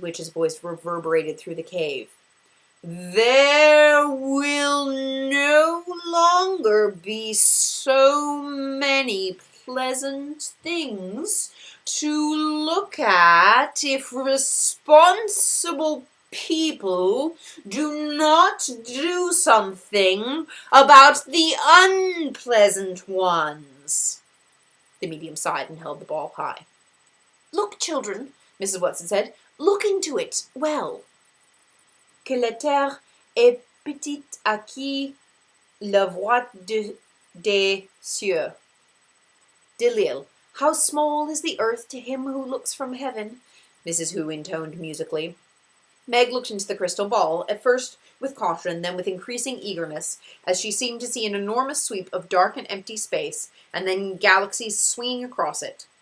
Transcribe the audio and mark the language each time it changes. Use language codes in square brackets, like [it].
[en] Witch's voice reverberated through the cave. There will no longer be so many pleasant things to look at if responsible people do not do something about the unpleasant ones. The medium sighed and held the ball high. Look, children, Mrs. Watson said. Look into it well. [fr] Que la terre est petite à qui la voit des cieux. [en] Delille, how small is the earth to him who looks from heaven, Mrs. Who intoned musically. Meg looked into the crystal ball, at first with caution, then with increasing eagerness, as she seemed to see an enormous sweep of dark and empty space, and then galaxies swinging across it.